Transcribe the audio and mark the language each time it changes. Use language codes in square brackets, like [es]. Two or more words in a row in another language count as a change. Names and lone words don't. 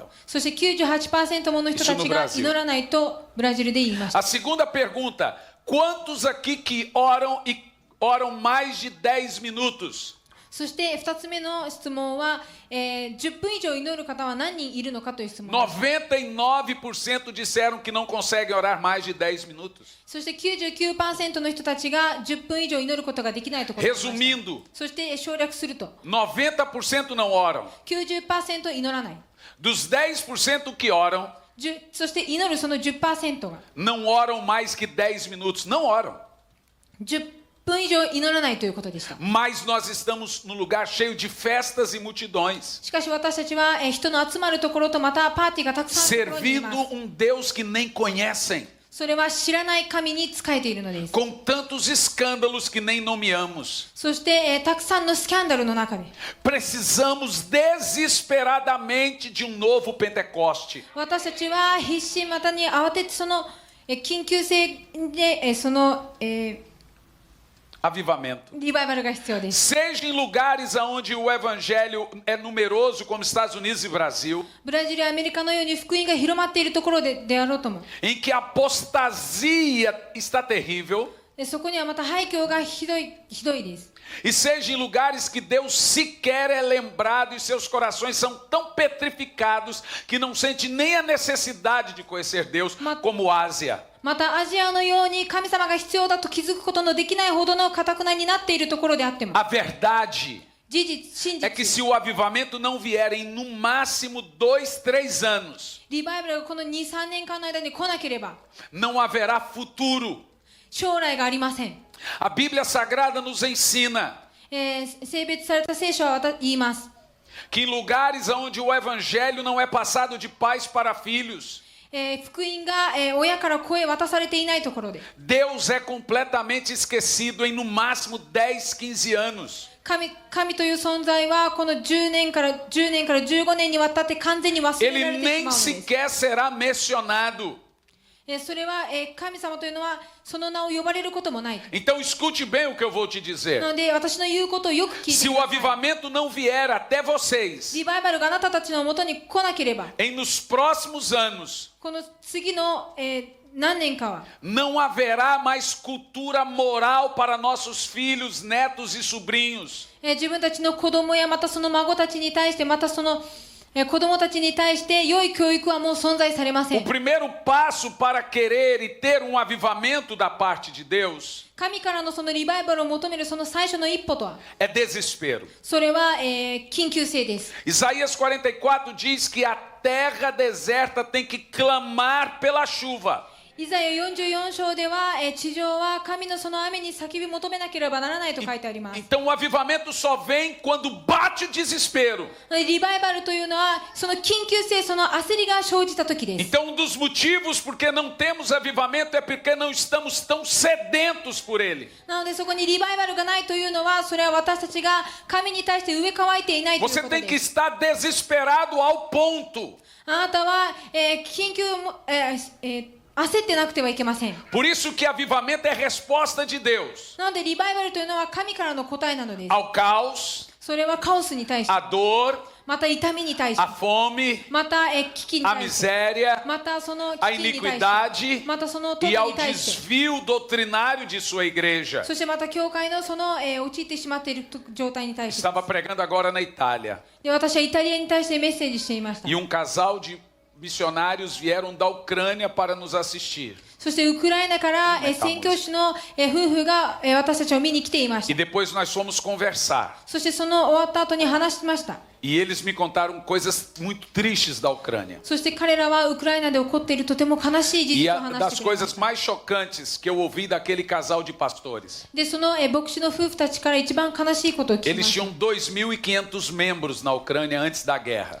[ja] そして 98% もの人たちが祈らないとブラジルで言いました。 [pt] A segunda pergunta: quantos aqui que oram e oram mais de 10 minutos? [ja] そして2つ目の質問は、10分以上祈る方は何人いるのかという質問です。 [pt] 99% disseram que não conseguem orar mais de 10 minutos. [ja] そして 99% の人たちが10分以上祈ることができないと答えました。 [pt] Resumindo, [ja] そして省略すると [pt] 90% não oram. [ja] 90% 祈らない。 [pt] Dos 10% que oram, [ja] そして祈るその 10% が [pt] não oram mais que 10 minutos. Não oram. [ja] 10 分以上祈らないということでした。 [pt] Mas nós estamos num lugar cheio de festas e multidões, [ja] しかし私たちは、人の集まるところとまたパーティーがたくさんあるところにいます。 [pt] servindo um Deus que nem conhecem, [ja] それは知らない神に仕えているのです。 [pt] com tantos escândalos que nem nomeamos. [ja] そして、たくさんのスキャンダルの中で [pt] Precisamos desesperadamente de um novo Pentecoste. [ja] 私たちは必死またに慌ててその、緊急性で、 [pt] Avivamento. [ja] リバイバルが必要です。 [pt] Seja em lugares onde o evangelho é numeroso, como Estados Unidos e Brasil, [ja] ブラジルやアメリカのように福音が広まっているところであろうとも。 [pt] em que a apostasia está terrível, [ja] そこにはまた廃墟がひどいです。 [pt] e seja em lugares que Deus sequer é lembrado e seus corações são tão petrificados que não sente nem a necessidade de conhecer Deus, como Ásia. [ja] またアジアのように神様が必要だと気づくことのできないほどの堅くなになっているところであっても、 [pt] A verdade [ja] 事実、真 [pt] é que [ja] 実、 [pt] se o avivamento não vier em no máximo 2, 3 anos, [ja] リバイバルがこの 2,3 年間の間に来なければ [pt] não haverá futuro. [ja] 将来がありません。 [pt] A Bíblia Sagrada nos ensina [ja] 性別された聖書は言います。 [pt] que em lugares onde o evangelho não é passado de pais para filhos, [ja] 福音が、親から子へ渡されていないところで [pt] Deus é completamente esquecido em no máximo 10, 15 anos. [ja] 神という存在はこの10年から15年にわたって完全に忘れら [pt] Ele [ja] れてし [pt] nem [ja] まうのです。 [pt] sequer será mencionado. [ja] それは、神様というのはその名を呼ばれることもない。 [pt] Então escute bem o que eu vou te dizer. [ja] なので私の言うことをよく聞いて [pt] Se [ja] く [pt] o [ja] ださい。 [pt] avivamento não vier até vocês [ja] リバイバルがあなたたちのもとに来なければ、 [pt] nos próximos anos, [ja] この次の、何年かは [pt] não haverá mais cultura moral para nossos filhos, netos e sobrinhos. [ja] 自分たちの子供やまたその孫たちに対してまたその子供たちに対して良い教育はもう存在されませ [pt] O [ja] ん。 [pt] primeiro passo para querer e ter um avivamento da parte de Deus [ja] 神からのそのリバイバルを求めるその最初の一歩とは、 [pt] é desespero. [ja] それは、緊急性です。 [pt] Isaías 44 diz que a terra deserta tem que clamar pela chuva. [ja] イザヤ44章では、地上は神のその雨に叫び求めなければならないと書いてあります。 [pt] Então o avivamento só vem quando bate o desespero. [ja] リバイバルというのはその緊急性、その焦りが生じた時です。 [pt] Então um dos motivos porque não temos avivamento é porque não estamos tão sedentos por ele. [ja] なのでそこにリバイバルがないというのは、それは私たちが神に対して植え替えていないという [pt] Você [ja] こと [pt] tem que [ja] です。 [pt] estar desesperado ao ponto. [ja] あなたは、緊急も、焦ってなくてはいけません。 [pt] Por isso que avivamento é resposta de Deus [ja] なのでリバイバルというのは神からの答えなのです。 [pt] ao caos, [ja] それはカオスに対して、 [pt] à dor, [ja] また痛みに対して、 [pt] à fome, [ja] また危機に [pt] à [ja] 対して、 [pt] miséria, [ja] またその [pt] à [ja] 危機に対して、 [pt] iniquidade [ja] またその富 [pt] e ao [ja] に対して、 [pt] desvio doutrinário de sua igreja. [ja] そしてまた教会のその、陥ってしまっている状態に対して。 [pt] Estava pregando agora na Itália [ja] で私はイタリアに対してメッセージしていました。 [pt] e um casal de missionários vieram da Ucrânia para nos assistir. [ja] そしてウクライナから宣教師の夫婦が私たちを見に来ていまし [pt] E [ja] た。 [pt] depois nós fomos conversar. [ja] そしてその終わった後に話しました。 [pt] E eles me contaram coisas muito tristes da Ucrânia. [ja] そして彼らはウクライナで起こっているとても悲しい事 [pt] E [ja] 実を [pt] a [ja] 話 [pt] das [ja] してくれま [pt] coisas [ja] した。 [pt] mais chocantes que eu ouvi daquele casal de pastores. [ja] で、その牧師の夫婦たちから一番悲しいことを聞きま [pt] Eles [ja] した。 [pt] tinham 2.500 membros na Ucrânia antes da guerra.